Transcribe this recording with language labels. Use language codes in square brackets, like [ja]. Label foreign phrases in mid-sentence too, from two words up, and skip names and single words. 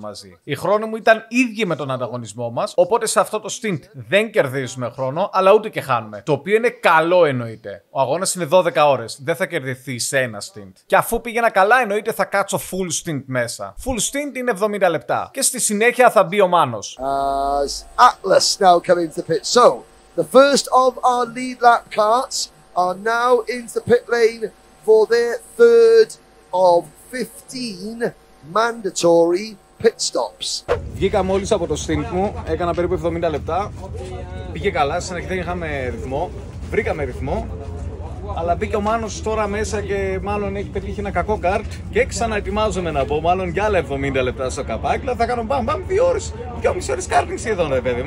[el] Οι χρόνοι μου ήταν ίδιοι με τον ανταγωνισμό μας, οπότε Οπότε σε αυτό το stint δεν κερδίζουμε χρόνο, αλλά ούτε και χάνουμε. Το οποίο είναι καλό εννοείται. Ο αγώνας είναι 12 ώρες. Δεν θα κερδιθεί σε ένα stint. Και αφού πήγαινα καλά, εννοείται θα κάτσω [en] full stint [el] μέσα. [en] Full stint [el] είναι 70 λεπτά. Και στη συνέχεια θα μπει ο Μάνος. [en] As Atlas now come into the pit. So, the first of our lead lap karts are now into the pit lane for their third of 15 mandatory pit stops. [el] Βγήκα μόλις από το stint μου, έκανα περίπου 70 λεπτά. Πήγε καλά, στην αρχή δεν είχαμε ρυθμό. Βρήκαμε ρυθμό. Αλλά μπήκε ο Μάνος τώρα μέσα και μάλλον έχει πετύχει ένα κακό καρτ. Και ξαναετοιμάζομαι να πω, μάλλον για άλλα 70 λεπτά στο καπάκι. Δηλαδή θα κάνω μπαμ 2 ώρες, 2,5 ώρες κάρτινγκ σχεδόν, ρε παιδί μου.